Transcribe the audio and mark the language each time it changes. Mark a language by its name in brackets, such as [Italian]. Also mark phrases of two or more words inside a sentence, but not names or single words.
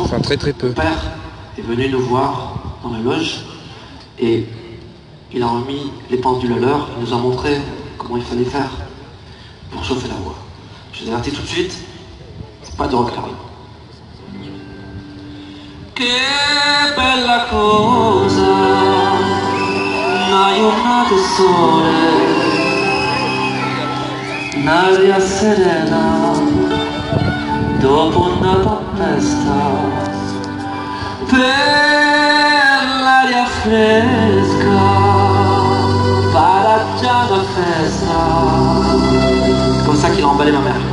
[French] Enfin, très peu. mon père est venu nous voir dans la loge et il a remis les pendules à l'heure, il nous a montré comment il fallait faire pour chauffer la voix. Je vous avertis tout de suite, c'est pas de rock la rue. [Neapolitan] Che bella cosa, una giornata sole, un'aria serena dopo una tempesta, per l'aria fresca paraggia la festa. [French] C'est comme ça qu'il a emballé ma mère.